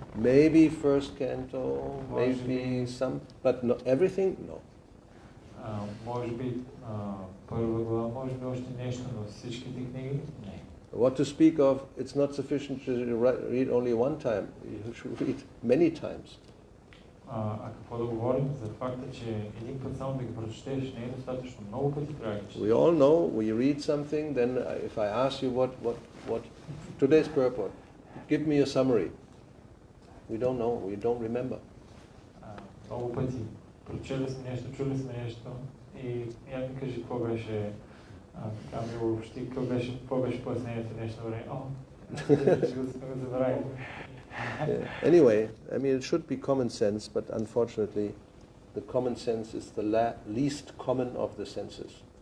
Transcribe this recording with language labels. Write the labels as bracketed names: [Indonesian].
[English] Maybe first canto, maybe some, but not everything, no. [Bulgarian] Може би първа глава, може би още нещо, но всичките книги не. [English] What to speak of, it's not sufficient to read only one time, you should read many times. [Bulgarian] Какво да говорим за факта, че един път само да ги прочетеш не е достатъчно, много пъти трябва да четеш. [English] We all know, we read something, then if I ask you what today's purport, give me a summary. We don't know, we don't remember. [Bulgarian] Много пъти прочели сме нещо, чули сме нещо и я ми кажи какво беше, така ми въобще, какво беше пояснението нещо време. Ще го забравим. [English] Anyway, I mean, it should be common sense, but unfortunately, the common sense is the least common of the senses.